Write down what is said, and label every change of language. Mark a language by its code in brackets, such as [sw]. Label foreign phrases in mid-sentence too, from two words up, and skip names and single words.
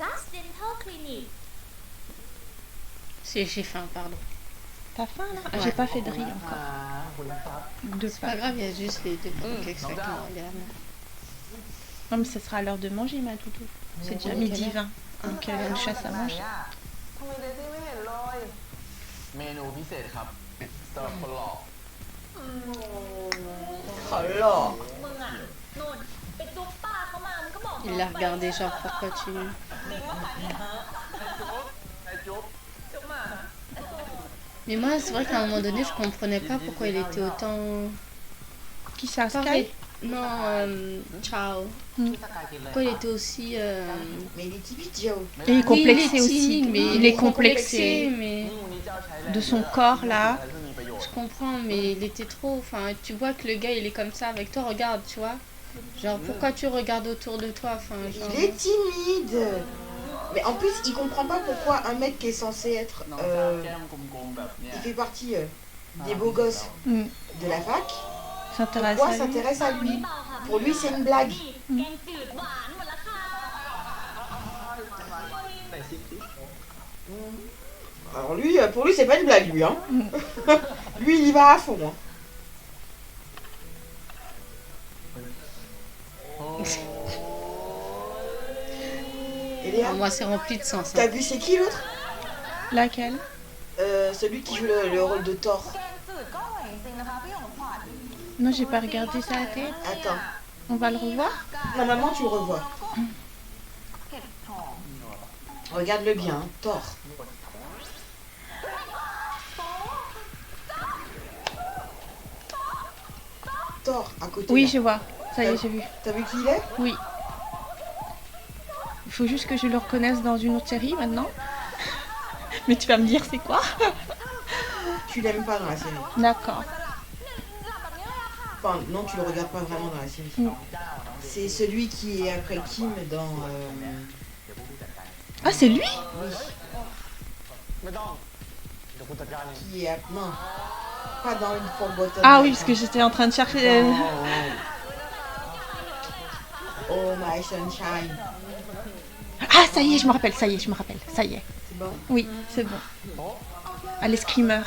[fr] Plus Dental Clinic J'ai faim, pardon. T'as faim là? Ah, Ouais. j'ai pas fait de riz encore. [th] คุณครับ [fr] De C'est pas pâtes. grave, il y a juste les deux pancakes avec margarine. Non, mais ce sera l'heure de manger, ma doudou. C'est déjà midi 20. Donc, elle a une chasse à manger. [th] ทำไมเดซี่ไม่เห็นเลย เมนูพิเศษครับสำหรับคนหล่อ [fr] Oh là. [th] มึงอ่ะนุ่นไปจุ๊บป้าเขามามึงก็บอก [fr] Il l'a regardé, genre, pourquoi tu. [th] ไอ้จุ๊บ [fr] Mais moi, c'est vrai qu'à un moment donné, je comprenais pas pourquoi il était autant. Qui ça, Pas Sky? Non, ciao. [th] พี่สกายกินเลย [fr] Pourquoi il était aussi. Mais il est timide, Jao. Et il est complexé Oui, il est aussi. timide, mais Il est complexé mais [th] นี่วันนี้เจ้าใช้แรง [fr] de son corps là. [th] อะไรที่มีประโยช [fr] je [th] น์ [fr] comprends, mais il était trop. Enfin, tu vois que le gars, il est comme ça avec toi, regarde, tu vois. Genre, pourquoi tu regardes autour de toi, enfin, genre. Il est timide. Mais en plus, il comprend pas pourquoi un mec qui est censé être. [th] น้องสาวแก้มกลมๆแบบเนี้ย [fr] Il fait partie des beaux gosses Mm. de la fac. S'intéresse Pourquoi à lui. s'intéresse à lui? Pour lui, c'est une blague. [th] แกงจืดหวานหมดละค่ะ [fr] Alors lui, pour lui, c'est pas une blague, lui. Hein. Lui, il y va à fond. Hein. Et Léa, Pour moi, c'est rempli de sens. t'as Hein. vu c'est qui l'autre? Laquelle? Celui qui joue le rôle de Thor. [th] แกงจืดก็อร่อยจริงๆนะคะพี่ของขวัญ [fr] Non, j'ai pas regardé ça à télé. Attends. On va le revoir? Normalement, tu le revois. [th] เก็บหอม [fr] Regarde-le bien, hein. Thor. Thor, à côté. Oui, là. je vois. Ça y est, j'ai vu. T'as vu qui il est? Oui. Il faut juste que je le reconnaisse dans une autre série maintenant. Mais tu vas me dire c'est quoi? Tu l'aimes pas dans la série. D'accord. Enfin, non, tu le regardes pas vraiment dans la série. Non. C'est celui qui est après Kim dans. Ah, c'est lui? [th] ไม่ต้อง เดี๋ยวกูจัดการเอง [fr] Qui est. Non. Pas dans une Forgotten. Ah oui, parce que j'étais en train de chercher. [en] Oh my sunshine. [fr] Ah, ça y est, je me rappelle, ça y est, je me rappelle. Ça y est. C'est bon? Oui, c'est bon. Ah, les screamers.